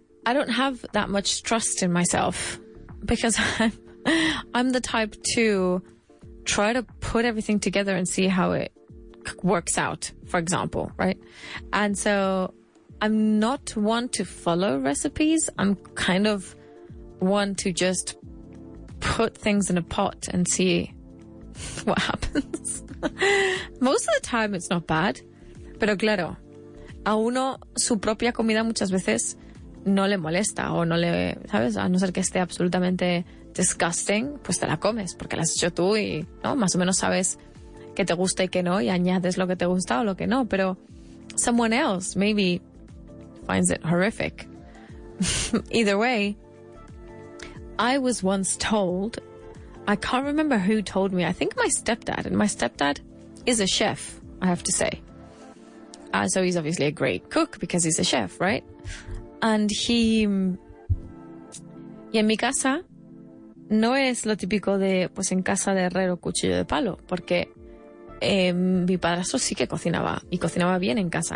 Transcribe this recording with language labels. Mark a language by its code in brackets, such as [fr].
[en] I don't have that much trust in myself because I'm the type to try to put everything together and see how it works out, for example, right? And so I'm not one to follow recipes. I'm kind of one to just put things in a pot and see what happens. Most of the time it's not bad, [es] pero claro, a uno su propia comida muchas veces no le molesta o no le, ¿sabes? A no ser que esté absolutamente disgusting, pues te la comes porque la has hecho tú y, ¿no? Más o menos sabes que te gusta y que no, y añades lo que te gusta o lo que no, pero [en] someone else maybe finds it horrific. Either way, I was once told, I can't remember who told me, I think my stepdad, and my stepdad is a chef, I have to say. So he's obviously a great cook because he's a chef, right? [es] And y en mi casa no es lo típico de, pues en casa de herrero, cuchillo de palo, porque mi padrastro sí que cocinaba, y cocinaba bien en casa.